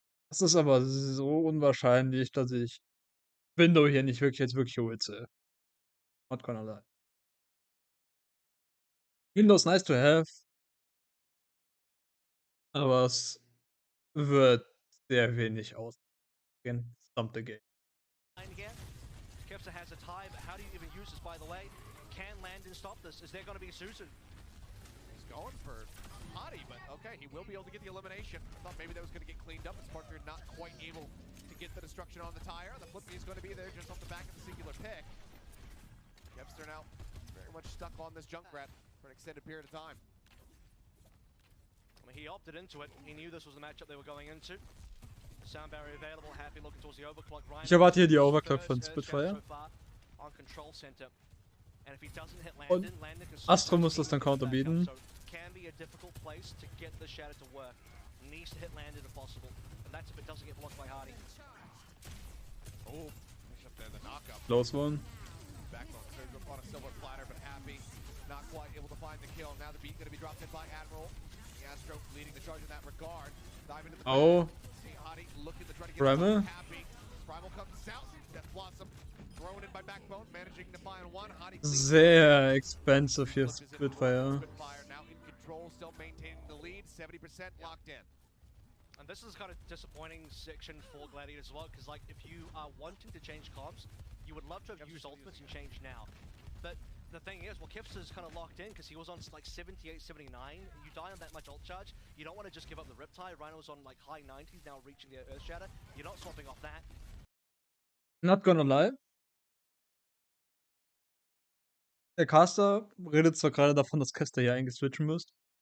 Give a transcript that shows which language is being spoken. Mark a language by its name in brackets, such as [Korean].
[German] Das ist aber so unwahrscheinlich, dass ich Window hier nicht wirklich als wirklich Ult sehe. [English] Not gonna lie. [German] Windows [English] nice to have, [German] aber es wird sehr wenig ausgehen. [English] Stump the game. Again. Kepsa has a tie, but how do you even use this, by the way? Can Landon stop this? Is there going to be Susan? He's going for Hottie, but okay, he will be able to get the elimination. I thought maybe that was going to get cleaned up. Sparker not quite able to get the destruction on the tire. The flip is going to be there just off the back of the singular pick. Kepster now very much stuck on this Junkrat for an extended period of time. I mean, he opted into it. He knew this was the matchup they were going into. Sound barrier available, happy looking towards the overclock. Ryan [German] Ich erwarte hier die Overclock von Spitfire. [English] On control center. And if he doesn't hit [German] Und [English] Landon, Landon can [German] Astro muss das dann counterbieten. [English] So can be a difficult place to get the shatter to work. Needs to hit Landon if possible. And that's if it doesn't get blocked by Hardy. Oh, push up there, the knockup. Close one. Backbone serves up on a silver platter, but happy. Not quite able to find the kill. Now the beat going to be dropped in by Admiral. The Astro leading the charge in that regard. Dive into the Oh. See Hottie looking to try to get Primal. happy. Primal comes out. Death Blossom thrown in by Backbone, managing to find one. Hottie [German] Sehr expensive hier Spitfire. [English] Spitfire now in control, still maintaining the lead. 70% locked in. And this is kind of disappointing section for Gladiator as well, because like if you are wanting to change comps, you would love to have used ultimates and changed now. But the thing is, well, Kipster is kind of locked in because he was on like 78, 79. You die on that much ult charge, you don't want to just give up the Riptide. Rhino's on like high 90s now, reaching the Earth Shatter. You're not swapping off that. Not gonna lie. [German] Der Caster redet zwar gerade davon, dass Caster hier eigentlich switchen müsst.